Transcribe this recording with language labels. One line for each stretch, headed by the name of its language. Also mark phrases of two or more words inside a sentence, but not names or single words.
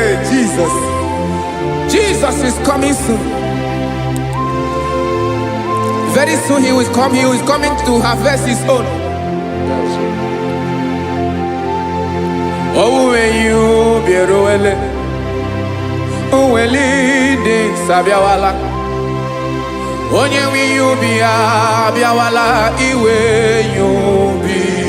English: Jesus. Jesus is coming soon. Very soon he will come. He is coming to harvest his own.
Igbo: Owuwe ihe ubi eruwele. Owuwe ndị nsọ abịawala. Onye nwe ihe ubi abịawala iwe ihe ubi.